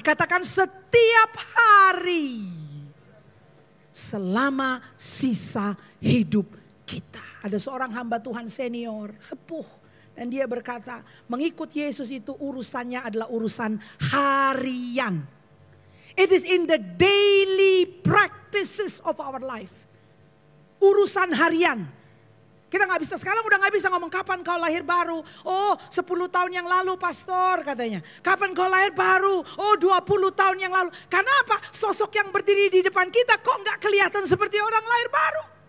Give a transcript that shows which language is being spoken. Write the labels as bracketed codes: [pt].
[id] Katakan setiap hari. Selama sisa hidup kita. Ada seorang hamba Tuhan senior, sepuh. Dan dia berkata, mengikut Yesus itu urusannya adalah urusan harian. [en] It is in the daily practices of our life. [id] Urusan harian. Kita gak bisa, sekarang udah gak bisa ngomong kapan kau lahir baru. Oh 10 tahun yang lalu pastor katanya. Kapan kau lahir baru? Oh 20 tahun yang lalu. Karena apa? Sosok yang berdiri di depan kita kok gak kelihatan seperti orang lahir baru.